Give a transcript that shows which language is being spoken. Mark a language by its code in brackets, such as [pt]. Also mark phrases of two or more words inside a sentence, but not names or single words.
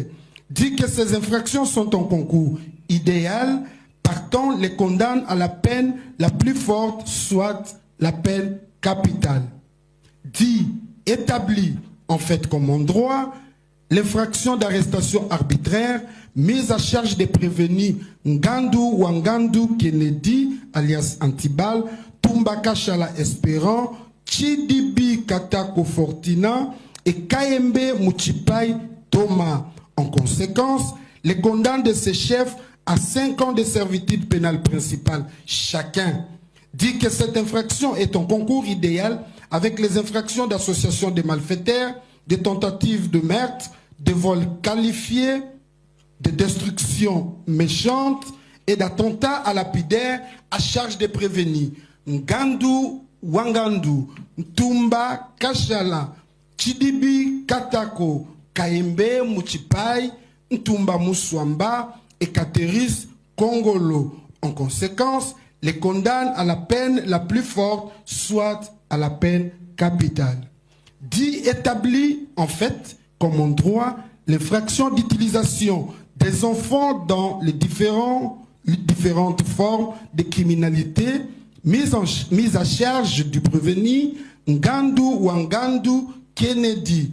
[fr] Dit que ces infractions sont en concours idéal, partant les condamne à la peine la plus forte, soit la peine capitale. Dit, établi en fait comme en droit, l'infraction d'arrestation arbitraire mise à charge des prévenus Ngandu Wangandu Kennedy alias Antibal, Tumbaka Shala Espérant, Chidibi Katako Fortina et Kayembe Muchipai Thomas. En conséquence, les condamne de ces chefs à 5 ans de servitude pénale principale chacun. Dit que cette infraction est en concours idéal avec les infractions d'association des malfaiteurs, de tentatives de meurtre, de vol qualifié, de destruction méchante et d'attentat à lapidaire à charge des prévenus Ngandu Wangandu, Ntumba Kashala, Chidibi Katako, Kayembe Muchipai, Ntumba Mouswamba et Kateris Kongolo. En conséquence, les condamne à la peine la plus forte, soit à la peine capitale. Dit établi, en fait, comme en droit, l'infraction d'utilisation des enfants dans les différentes formes de criminalité mise à charge du prévenu Ngandu Wangandu Kennedy.